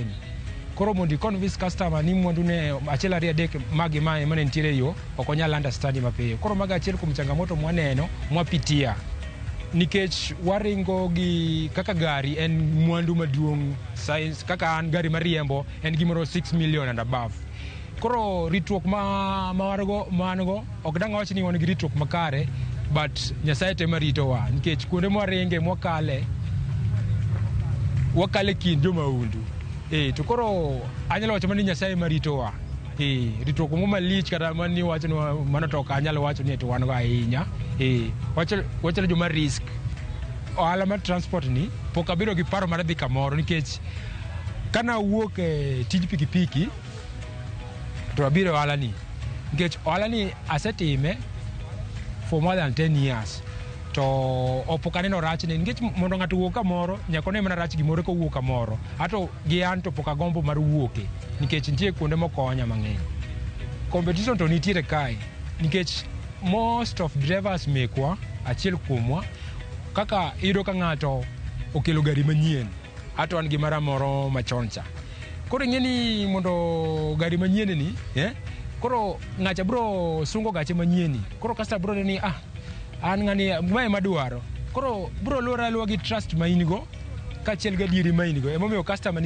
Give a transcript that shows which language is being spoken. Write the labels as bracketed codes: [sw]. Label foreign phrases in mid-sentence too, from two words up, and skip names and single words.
[luo] Koro mondi [en] convince customer [luo] ni mwandu ne achiel ariyo adek magi mae mane ntiere yo ok onyal understand mapiyo. Koro maga achiel kuom changamoto mwaneno mwapitia. Nikech waringo gi kaka gari en mwandu maduong' size kaka an gari mariembo en gimoro 6 [en] million and above. [luo] Koro ritruok mango ok dang' wach ni wan gi ritruok makare, but Nyasaye tema ritowa nikech kuonde mwaringe wakale kind joma undu. To koro anyalo wacho ni Nyasaye maritowa. Ritruok mo malich kata mani wacho no mano to ok anyalo wacho ni to wan go ahinya. Wacho joma risk. Ohala mar transport ni pok abiro gi paro mar dhi kamoro nikech kana wuok e tij pikipiki to abiro ohala ni. Nikech ohala ni asetime [en] for more than 10 years. [luo] to opo kaneno rachne nikech mondo ng'ato wuok kamoro nyaka ne mana rach gimoro ko wuok kamoro ato gi an to pok agombo mar wuoke nikech nitie kuonde mokonya mang'eny. Competition to nitiere kae nikech [en] most of drivers [luo] mekwa achiel kuomwa kaka iyudo ka ng'ato okelo gari manyien ato an gi mara moro machon cha. Koro ing'eni mondo gari manyien ni koro ng'acha bro sungo gache manyien ni koro kasta bro ni an ng'ani mae madwaro koro bro lora luwa gi trust ma in go kachiel ga dieri ma in go emomiyo customer